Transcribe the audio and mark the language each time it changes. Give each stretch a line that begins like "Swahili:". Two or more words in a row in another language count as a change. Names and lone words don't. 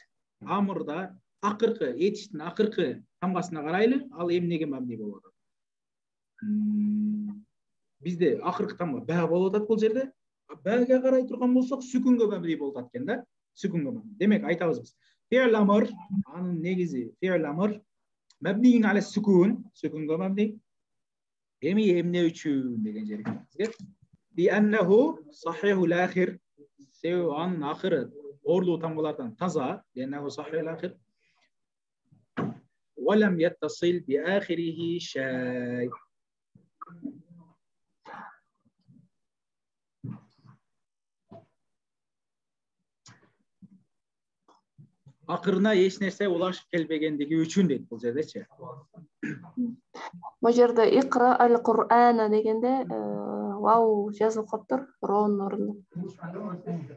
Kyrgyz: Амырда акыркы, этиштин акыркы тамгасына карайлы, ал эмнеге мабни болуп атат? Бизде акыркы тамга ба болуп атат бул жерде. Бага карай турган болсок, сүкүнгө мабни болуп атат экен да. Сүкүнгө мабни. Демек айтабыз биз.
Arabic: فعل أمر,
Kyrgyz: анын негизи
Arabic: فعل أمر مبني على السكون,
Kyrgyz: сүкүнгө мабни. Эми эмне үчүн деген жерге бизге.
Arabic: بأنه صحيح الآخر,
Kyrgyz: себеби анын акыры орлуу тамгалардан таза,
Arabic: لأنه صحيح الآخر. ولم يتصل بآخره شيء.
Kyrgyz: Акырына эч нерсе улашып келбегендиги үчүн дейт бул жердечи. Бул жерде
Arabic: اقرأ القرآن
Kyrgyz: дегенде вау жазылып калыптыр, ронун ордуна.